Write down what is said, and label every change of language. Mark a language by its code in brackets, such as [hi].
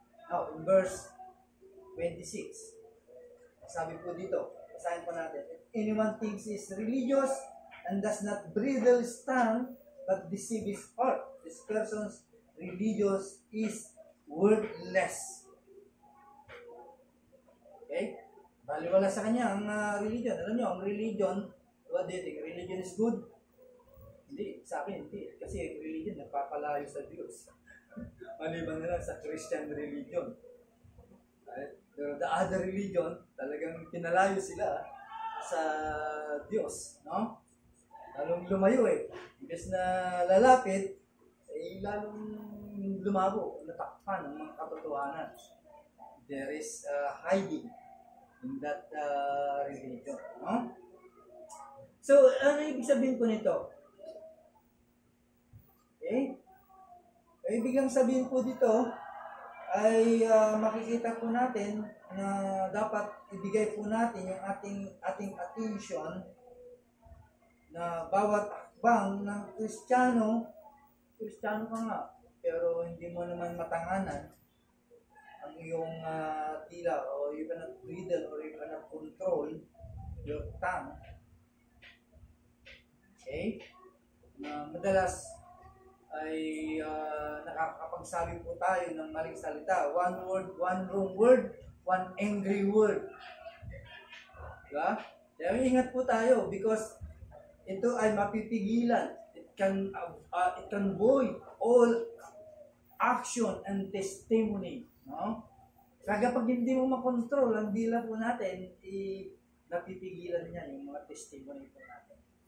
[en] Now, in verse 26, [tl] sabi po dito, basahin po natin, [en] if anyone thinks he is religious and does not bridle his tongue, but deceive his heart, this person's religious is worthless. Okay? [tl] Baliwala sa kanya ang religion. Alam nyo, ang religion, [en] what do you think? Religion is good? [tl] Hindi. Sa akin, hindi. Kasi religion, nagpapalayo sa Diyos. Maliban na lang sa Christian religion. The other religion, talagang pinalayo sila sa Diyos. No? Lalong lumayo eh. Imbes na lalapit, lalong lumabo, natakpan ng mga katotohanan. [en] There is hiding in that religion. [tl] No? So, ano ibig sabihin po nito? Okay? Ibig lang sabihin po dito, ay makikita po natin na dapat ibigay po natin yung ating attention na bawat akbang ng Kristiyano ka nga, pero hindi mo naman matanganan ang iyong tila, o [en] you cannot bridle or you cannot control your tongue. Okay? [tl] Madalas ay nakakapagsabi po tayo ng maling salita. [en] One word, one wrong word, one angry word. [tl] Diba? Kaya ingat po tayo [en] because [tl] ito ay mapipigilan. [en] It can void all action and testimony. No? [tl] Kaya pag hindi mo makontrol ang dila po natin, napipigilan niya yung mga testimony po natin.